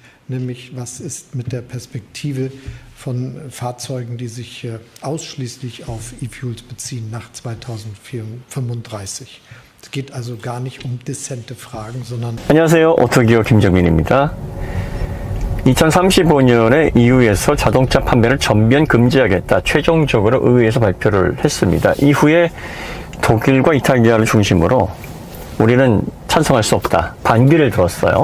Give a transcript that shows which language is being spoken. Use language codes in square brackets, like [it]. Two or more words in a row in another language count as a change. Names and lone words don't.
[de] nämlich was ist mit der Perspektive von Fahrzeugen, die sich ausschließlich auf E-Fuels beziehen nach 2035. Es geht also gar nicht um dezente Fragen, sondern [ko] 안녕하세요. 오토기어 김정민입니다. 2035년에 EU에서 자동차 판매를 전면 금지하겠다. 최종적으로 의회에서 발표를 했습니다. 이후에 독일과 이탈리아를 중심으로 우리는 찬성할 수 없다. 반기를 들었어요.